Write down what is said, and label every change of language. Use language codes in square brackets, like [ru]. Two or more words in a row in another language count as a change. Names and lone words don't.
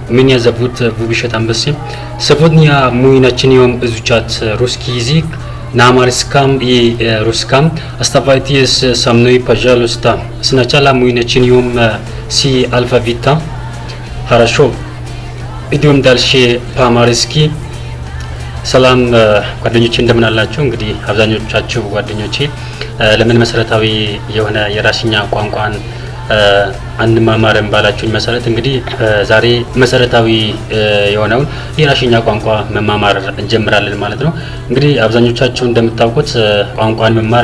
[ru] Меня зовут Вубишат Амбаси. Сегодня мы начнем изучать русский язык на амарском и русском. Оставайтесь со мной, пожалуйста. Сначала мы начнем с алфавита. Хорошо. Идем дальше по-амарски. [am] ሰላም ጓደኞቼ እንደምን አላችሁ? እንግዲህ አብዛኞቻችሁ ጓደኞቼ ለምን መሰረታዊ የሆነ የራስኛ ቋንቋን አንማማርም ባላችሁኝ መሰረት እንግዲህ ዛሬ መሰረታዊ የሆነውን የራስኛ ቋንቋ መማማር እንጀምራለን ማለት ነው። እንግዲህ አብዛኞቻችሁ እንደምታውቁት ቋንቋን መማር